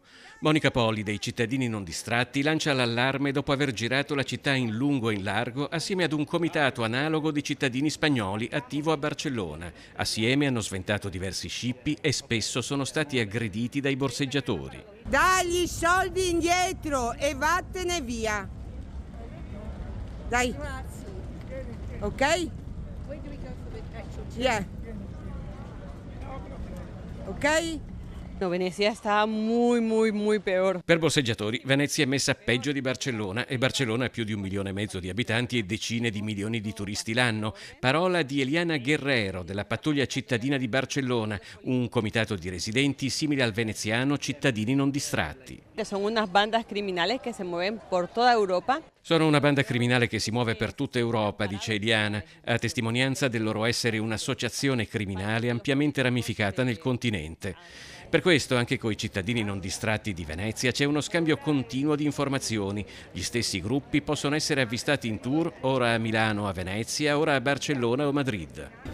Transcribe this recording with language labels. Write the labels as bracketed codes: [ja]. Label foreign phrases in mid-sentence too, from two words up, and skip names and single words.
[it] Monica Poli, dei Cittadini Non Distratti, lancia l'allarme dopo aver girato la città in lungo e in largo assieme ad un comitato analogo di cittadini spagnoli attivo a Barcellona. Assieme hanno sventato diversi scippi e spesso sono stati aggrediti dai borseggiatori. Dagli i soldi indietro e vattene via. Dai. Ok? Yeah. Ok? [es] No, Venecia está muy peor. [it] Per borseggiatori, Venezia è messa peggio di Barcellona e Barcellona ha più di 1,5 milioni di abitanti e decine di milioni di turisti l'anno. Parola di Eliana Guerrero della pattuglia cittadina di Barcellona, un comitato di residenti simile al veneziano Cittadini Non Distratti. [es] Son unas bandas criminales que se mueven por toda Europa. [it] Sono una banda criminale che si muove per tutta Europa, dice Eliana, a testimonianza del loro essere un'associazione criminale ampiamente ramificata nel continente. Per questo anche coi cittadini non distratti di Venezia c'è uno scambio continuo di informazioni. Gli stessi gruppi possono essere avvistati in tour, ora a Milano o a Venezia, ora a Barcellona o Madrid.